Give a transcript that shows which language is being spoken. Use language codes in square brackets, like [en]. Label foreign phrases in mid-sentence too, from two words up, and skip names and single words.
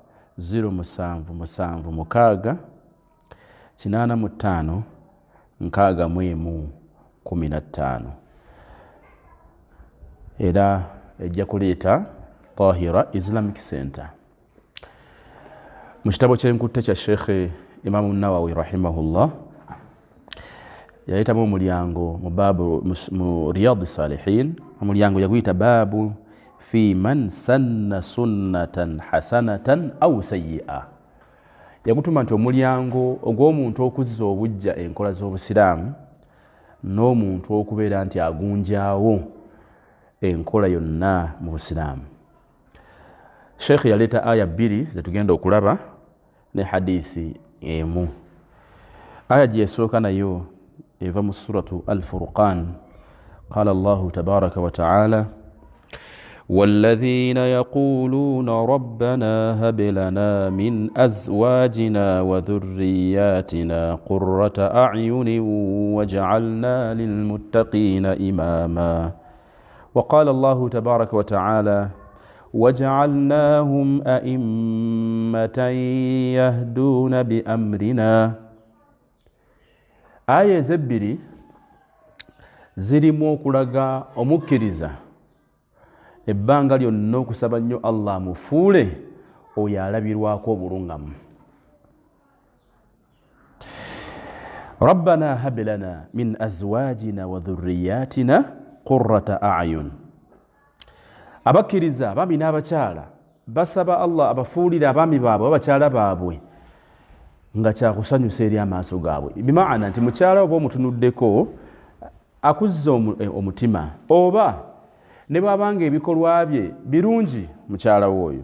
[lg] 0776 85 6115 era ejja kuleeta Tahira Islamic Center. Mu kitabo ky'enkutte kya Sheikh Imam Nawawi rahimahullah yayitamu omulyango mu Riyadh Salihin. Omulyango yaguyita [ar] باب في من سن سنة حسنة أو سيئة. [lg] Yagutuma nti omulyango ogw'omuntu okuzza obujja enkola z'Obusiraamu n'omuntu okubeera nti agunjaawo enkola yonna mu Busiraamu. Sheikh yaleeta aya 2 zetugenda okulaba ne hadithi emu. Aya gye yasooka nayo eva mu suratu Al-Furqan. [ar] قال الله تبارك وتعالى: والذين يقولون ربنا هب لنا من أزواجنا وذرياتنا قرة أعين واجعلنا للمتقين إماما. وقال الله تبارك وتعالى: وجعلناهم أئمة يهدون بأمرنا. [lg] آية زبري zirimu okulaga omukkiriza ebbanga lyonna okusaba nnyo Allah mufuule oyo alabirwako obulungamu. [ar] ربنا هب لنا من أزواجنا وذرياتنا قرة أعين. [lg] Abakkiriza abaami n'abakyala basaba Allah abafuulire abaami baabwe abakyala baabwe nga kyakusanyusa eri amaaso gaabwe. Bimaana nti mukyala oba omutunuddeko akuzza omutima, oba ne bwabanga ebikolwa bye birungi mukyala w'oyo.